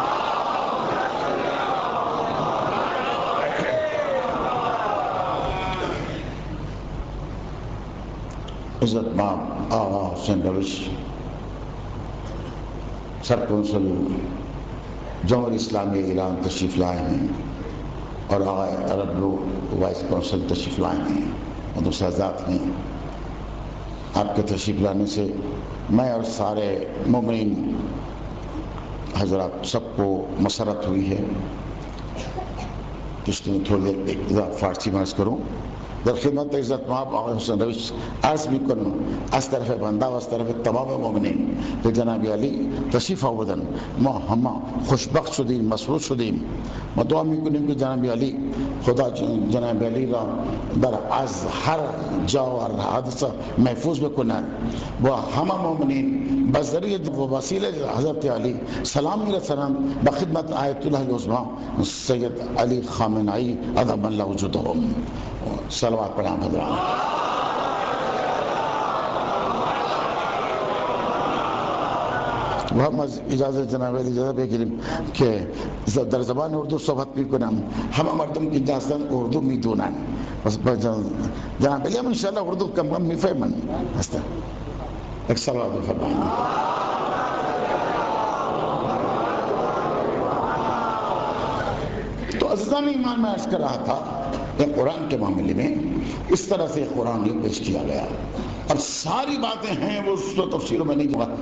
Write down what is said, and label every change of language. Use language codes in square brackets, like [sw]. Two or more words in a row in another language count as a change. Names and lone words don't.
[ur] عزت مآب آغا حسین روش سر کونسل جمہوری اسلامی ایران تشریف لائے ہیں، اور آغا عرب لوگ [en] vice consul [ur] تشریف لائے ہیں، اور شہزاد ہیں. آپ کے تشریف لانے سے میں اور سارے مومنین حضرات سب کو مسرت ہوئی ہے. اس لیے تھوڑی دیر فارسی میں عرض کروں. [fa] در خدمت عزت مآب آقای حسین روش عرض میکنم از طرف بنده و از طرف تمام مؤمنین که جناب علی تشریف آوردن، ما همه خوشبخت شدیم، مسرور شدیم. ما دعا میکنیم که جناب علی خدا جناب علی را از هر جا و حادثه محفوظ بکند و همه مؤمنین بذریعه و وسیله حضرت علی سلام میرسانند به خدمت آیت الله العظمی سید علی خامنه‌ای [ar] ادم الله وجودهم. [fa] صلوات پر حضرات. و هم از اجازه جناب علی اجازه بگیریم که در زبان اردو صحبت میکنم. همه مردم که اینجا هستن اردو میدونن، بس جناب علی هم انشاءالله اردو کم کم میفهمن هستن. [ur] ایک صلوات بفرمائیں. تو عزیزان ایمان میں عرض کر رہا تھا کہ قرآن کے معاملے میں اس طرح سے قرآن پیش کیا گیا. اب ساری باتیں ہیں وہ اس کو تفصیلوں میں نہیں جاؤں گا.